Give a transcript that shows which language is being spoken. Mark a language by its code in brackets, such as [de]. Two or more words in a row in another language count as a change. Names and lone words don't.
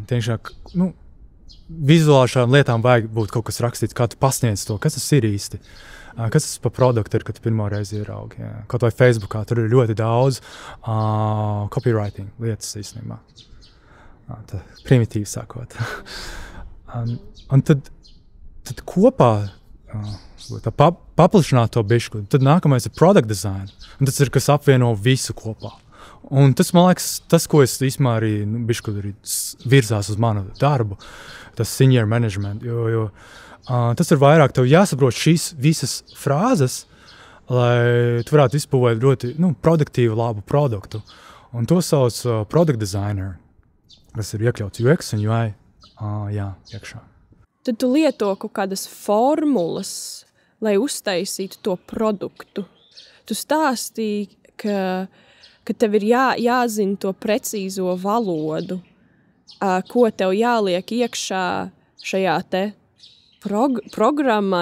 [lv] Tiešām, vizuāli šādām lietām vajag būt kaut kas rakstīts, kā tu pasniedz to, kas tas ir īsti, kas tas pa produktu ir, kad tu pirmo reizi ieraugi. Kaut vai Facebookā, tur ir ļoti daudz copywriting lietas īstenībā. Tā primitīvi sakot. Un tad kopā paplašināt to bišķi. Tad nākamais ir [en] product design. [lv] Un tas ir, kas apvieno visu kopā. Un tas, man liekas, tas, ko es īstenībā arī bišķi arī virzās uz manu darbu, tas [en] senior management, [lv] jo tas ir vairāk tev jāsaprot šīs visas frāzes, lai tu varētu izpūvēt ļoti produktīvu, labu produktu. Un to sauc [en] product designer, [lv] kas ir iekļauts UX un UI iekšā. Tad tu lieto kaut kādas formulas, lai uztaisītu to produktu. Tu stāstīji, ka tev ir jāzina to precīzo valodu, ko tev jāliek iekšā šajā te programmā.